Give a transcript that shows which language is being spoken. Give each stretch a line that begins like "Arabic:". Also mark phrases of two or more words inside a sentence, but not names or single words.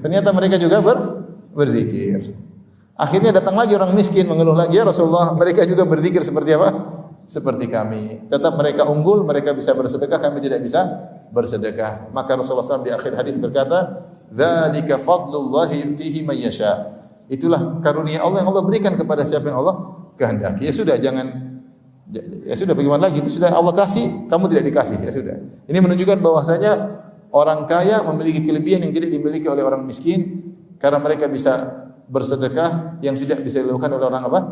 Indonesian: Ternyata mereka juga berzikir. Akhirnya datang lagi orang miskin mengeluh lagi, ya Rasulullah, mereka juga berzikir seperti apa? Seperti kami. Tetap mereka unggul, mereka bisa bersedekah, kami tidak bisa bersedekah. Maka Rasulullah SAW di akhir hadis berkata,
Arabic: "ذلك فضل الله يؤتيه من يشاء."
Indonesian: Itulah karunia Allah yang Allah berikan kepada siapa yang Allah kehendaki. Ya sudah, ya sudah, bagaimana lagi? Itu sudah Allah kasih, kamu tidak dikasih. Ya sudah. Ini menunjukkan bahwasanya orang kaya memiliki kelebihan yang tidak dimiliki oleh orang miskin karena mereka bisa bersedekah yang tidak bisa dilakukan oleh orang apa?